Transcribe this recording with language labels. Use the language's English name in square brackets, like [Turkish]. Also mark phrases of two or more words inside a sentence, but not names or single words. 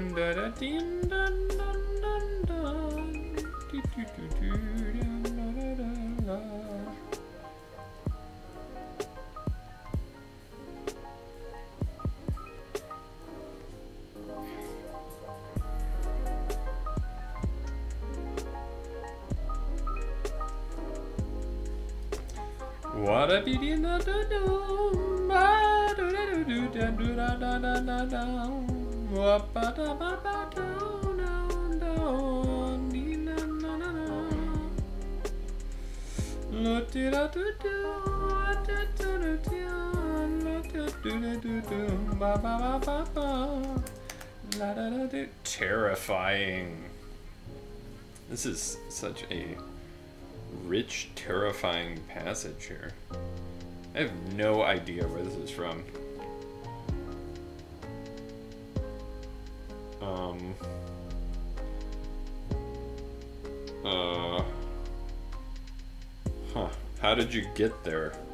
[English] What a beauty da da da ba do do do da do da da da da da wa ba da ba ba da da da ni na na na na lo ti da do do da do do do lo do do do do ba ba ba ba ba la da da do. Terrifying. This is such a rich, terrifying passage here. I have no idea where this is from. How did you get there?